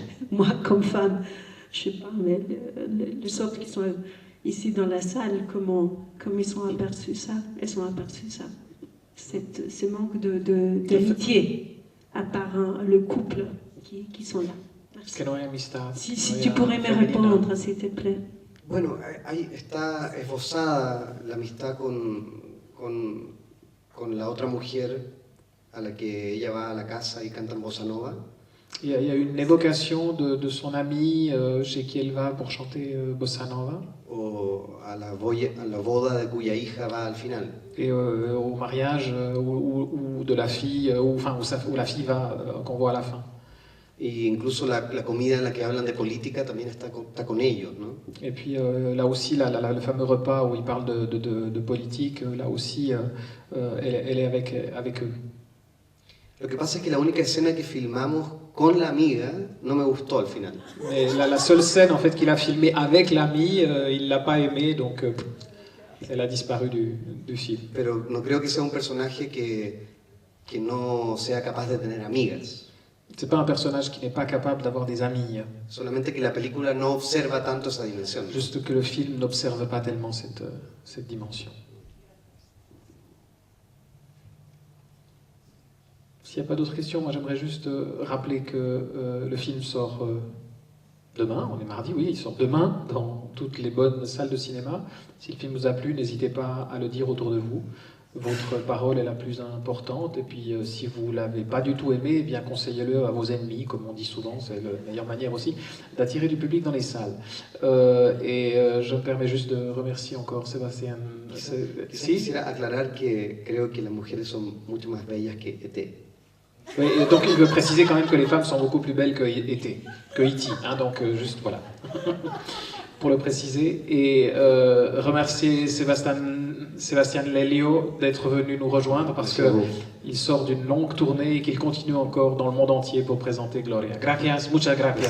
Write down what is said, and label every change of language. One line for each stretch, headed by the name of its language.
French: Moi, comme femme, je sais pas, mais les autres qui sont ici dans la salle, comment ils ont aperçu ça? Elles ont aperçu ça. Ce manque d'amitié, à part le couple qui sont là.
Spanish: Que no hay amistad.
French: Si tu pourrais me répondre, s'il te plaît.
Spanish: Bueno, ahí está esbozada la amistad con la otra mujer a la que ella va a la casa y cantan bossa nova.
French: Il y a une évocation de son amie chez qui elle va pour chanter bossa nova.
Spanish: O a la boda de cuya hija va al final.
French: Et au mariage ou de la fille, où la fille va, qu'on voit à la fin.
Spanish: Y incluso la comida en la que hablan de política también está con ellos, ¿no?
French: Et puis là aussi, le fameux repas où il parle de politique, là aussi, elle est avec eux.
Spanish: Lo que pasa es que la única escena que filmamos con la amiga no me gustó al final.
French: Mais la seule scène en fait qu'il a filmée avec l'ami, il l'a pas aimée, donc elle a disparu du film.
Spanish: Pero no creo que sea un personaje que no sea capaz de tener amigas.
French: C'est pas un personnage qui n'est pas capable d'avoir des amis.
Spanish: Solamente que la película no observa tanto esa dimensión.
French: Juste que le film n'observe pas tellement cette dimension. S'il n'y a pas d'autres questions, moi j'aimerais juste rappeler que le film sort demain, on est mardi, oui, il sort demain dans toutes les bonnes salles de cinéma. Si le film vous a plu, n'hésitez pas à le dire autour de vous. Votre parole est la plus importante, et puis si vous ne l'avez pas du tout aimé, eh bien conseillez-le à vos ennemis, comme on dit souvent, c'est la meilleure manière aussi d'attirer du public dans les salles. Je me permets juste de remercier encore Sébastien.
Spanish: Quisiera aclarar que creo que las mujeres son mucho más bellas que E.T.
French: Oui, donc il veut préciser quand même que les femmes sont beaucoup plus belles que E.T., hein, donc juste voilà, pour le préciser, et remercier Sébastien Lelio d'être venu nous rejoindre parce qu'il sort d'une longue tournée et qu'il continue encore dans le monde entier pour présenter Gloria.
Spanish: Gracias, muchas gracias.